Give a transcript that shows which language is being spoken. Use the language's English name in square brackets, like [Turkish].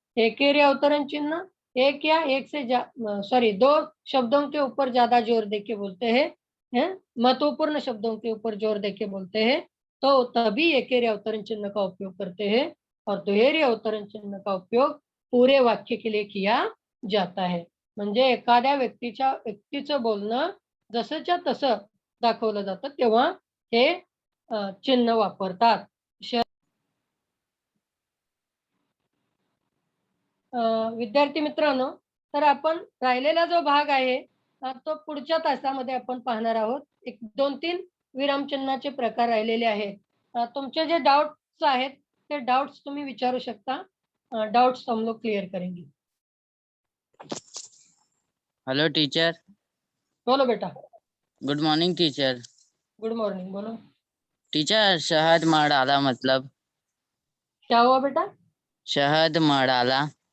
[Hindi] एकेरी अवतरण चिन्ह एक या एक से 2 शब्दों के ऊपर ज्यादा जोर देके बोलते हैं, महत्वपूर्ण शब्दों के ऊपर जोर देके बोलते हैं, तो तभी एकेरी अवतरण चिन्ह का उपयोग करते हैं. और दुहेरी अवतरण चिन्ह का उपयोग पूरे वाक्य के लिए किया जाता है. [Marathi] म्हणजे एखाद्या व्यक्तीचं बोलणं जसंच्या तसं दाखवलं जातं तेव्हा हे चिन्ह वापरतात. विद्यार्थी मित्रांनो, तर आपण राहिलेला जो भाग आहे तो पुढच्या तासामध्ये आपण पाहणार आहोत. 1-2-3 विरामचिन्हाचे प्रकार राहिलेले आहेत. तुमचे जे डाउट्स आहेत ते डाउट्स तुम्ही विचारू शकता. [Hindi] डाउट्स हम लोग क्लियर करेंगे. [English] Hello teacher. [Hindi] बोलो बेटा. [English] Good morning teacher. Good morning. बोलो [Marathi] टीचर. शहद मडाला मतलब [Hindi] क्या हुआ बेटा? [Marathi] शहद मडाला